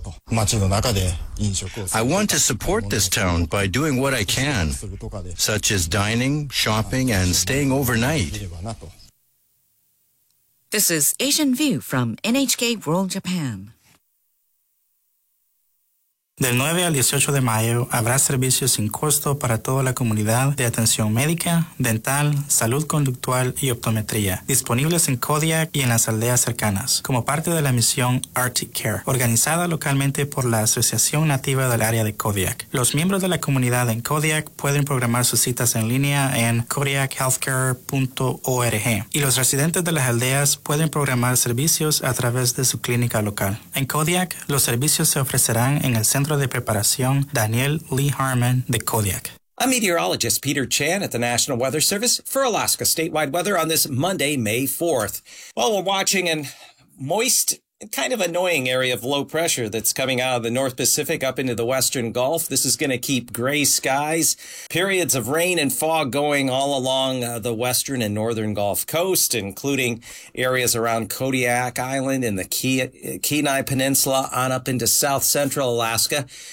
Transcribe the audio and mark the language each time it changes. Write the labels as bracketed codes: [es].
[en] I want to support this town by doing what I can, such as dining, shopping, and staying overnight. This is Asian View from NHK World Japan. [es] Del 9 al 18 de mayo habrá servicios sin costo para toda la comunidad de atención médica, dental, salud conductual y optometría, disponibles en Kodiak y en las aldeas cercanas, como parte de la misión Arctic Care, organizada localmente por la Asociación Nativa del Área de Kodiak. Los miembros de la comunidad en Kodiak pueden programar sus citas en línea en kodiakhealthcare.org y los residentes de las aldeas pueden programar servicios a través de su clínica local. En Kodiak, los servicios se ofrecerán en el Centro de Preparación Daniel Lee Harmon de Kodiak. [en] I'm meteorologist Peter Chan at the National Weather Service for Alaska statewide weather on this Monday, May 4th. Well, we're watching a moist kind of annoying area of low pressure that's coming out of the North Pacific up into the Western Gulf. This is going to keep gray skies, periods of rain and fog going all along the Western and Northern Gulf Coast, including areas around Kodiak Island and the Kenai Peninsula on up into South Central Alaska.